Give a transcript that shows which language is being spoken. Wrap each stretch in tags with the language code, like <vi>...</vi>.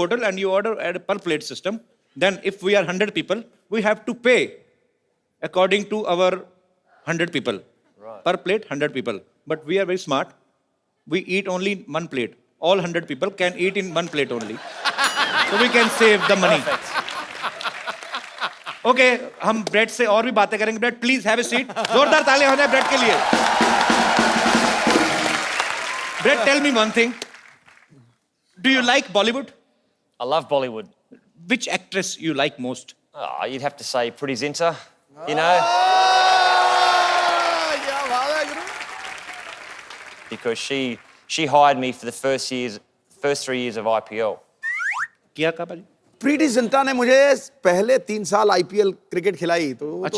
<en>hotel and you order at a per plate system. Then if we are 100 people, we have to pay according to our 100 people. Right. Per plate, 100 people. But we are very smart. We eat only one plate. All 100 people can eat in one plate only. So we can save the money. Perfect.</en> <hi>Okay हम bread से और भी बातें करेंगे. Bread</hi> <en>Please have a seat.</en> <hi>जोरदार तालियां हो जाए ब्रेड के लिए.</hi> <en>Brad tell me one thing. Do you like Bollywood? I love Bollywood. Which actress you like most? Oh, you'd have to say Pretty Zinta, you know,</en> <hi>क्या बात है गुरु.</hi> <en>because she hired me for the first 3 years of IPL.</en> <hi>किया का भाई? प्रीति जिंटा ने मुझे पहले 3 साल आईपीएल क्रिकेट खिलाई, तो वो तो</hi>